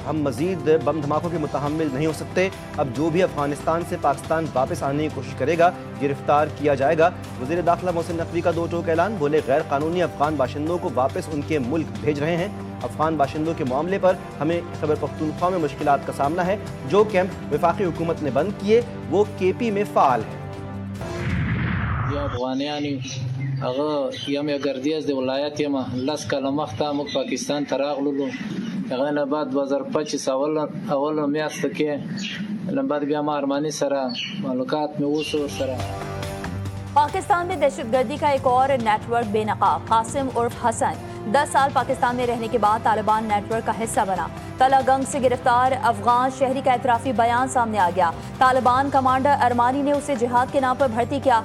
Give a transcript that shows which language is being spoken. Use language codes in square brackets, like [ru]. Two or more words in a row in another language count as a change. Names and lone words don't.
[ur] ہم مزید بم دھماکوں کے متحمل نہیں ہو سکتے۔ اب جو بھی افغانستان سے پاکستان واپس آنے کی کوشش کرے گا گرفتار کیا جائے گا. وزیر داخلہ محسن نقوی کا دو ٹوک اعلان، بولے غیر قانونی افغان باشندوں کو واپس ان کے ملک بھیج رہے ہیں. افغان باشندوں کے معاملے پر ہمیں خیبر پختونخوا میں مشکلات کا سامنا ہے. جو کیمپ وفاقی حکومت نے بند کیے وہ KP میں فعال ہے. [ps] یم گردیز د ولایت یم لس کاله مخته موږ پاکستان ته راغلو. هغه نه بعد 2025 اول میاشت کې نه بعد بیا ما ارمانی سره معلومات مې وسو سره [ur] پاکستان میں دہشت گردی کا ایک اور نیٹ ورک بے نقاب. قاسم عرف حسن 10 سال پاکستان میں رہنے کے بعد طالبان نیٹ ورک کا حصہ بنا. تلہ گنگ سے گرفتار افغان شہری کا اعترافی بیان سامنے آ گیا. طالبان کمانڈر ارمانی نے اسے جہاد کے نام پر بھرتی کیا.